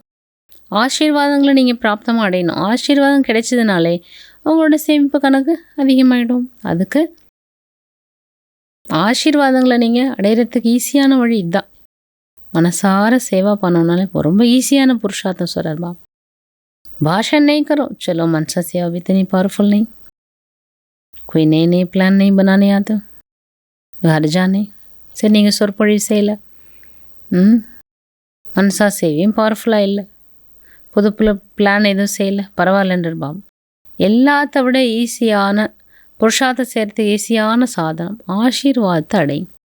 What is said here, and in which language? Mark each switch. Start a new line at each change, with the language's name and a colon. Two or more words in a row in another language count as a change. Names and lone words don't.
Tamil: ஆசீர்வாதங்களை நீங்கள் பிராப்தமாக அடையணும். ஆசீர்வாதம் கிடைச்சதுனாலே உங்களோட சேமிப்பு கணக்கு அதிகமாகிடும். அதுக்கு ஆசீர்வாதங்களை நீங்கள் அடையிறதுக்கு ஈஸியான வழி இதுதான். மனசார சேவா பண்ணோம்னாலே ரொம்ப ஈஸியான புருஷார்த்தம் சொல்கிறார் பாபா.
Hindi: भाषण नहीं करो, चलो मनसा सेवा भी इतनी पावरफुल नहीं। कोई नए प्लान नहीं बनाने आते, घर जाने
Tamil: சரி நீங்கள் சொற்பொழிவு செய்யலை, மனசா சேவையும் பவர்ஃபுல்லாக இல்லை, புது புது பிளான் எதுவும் செய்யலை, பரவாயில்லன்ற பாபா. எல்லாத்த விட ஈஸியான புருஷார்த்த செய்கிறதுக்கு ஈஸியான சாதனம் ஆசீர்வாதத்தை அடையும்.